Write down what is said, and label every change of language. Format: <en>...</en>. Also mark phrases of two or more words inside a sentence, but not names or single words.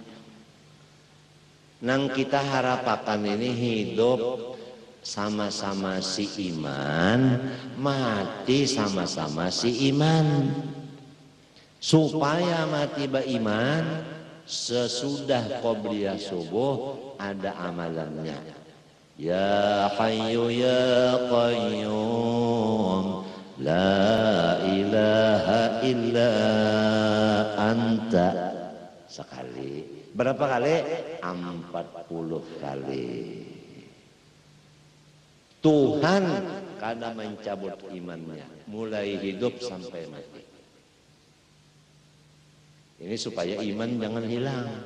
<bjn>Nang kita harapakan ini hidup sama-sama si iman, mati sama-sama si iman. Supaya mati beriman, sesudah qobliyah subuh ada amalannya.</bjn> <ar>Ya Hayyu ya Qayyum La ilaha illa anta sekali.</ar> <bjn>Berapa kali? 40 kali. Tuhan kada mencabut imannya mulai hidup sampai mati. Ini supaya iman jangan hilang.</bjn>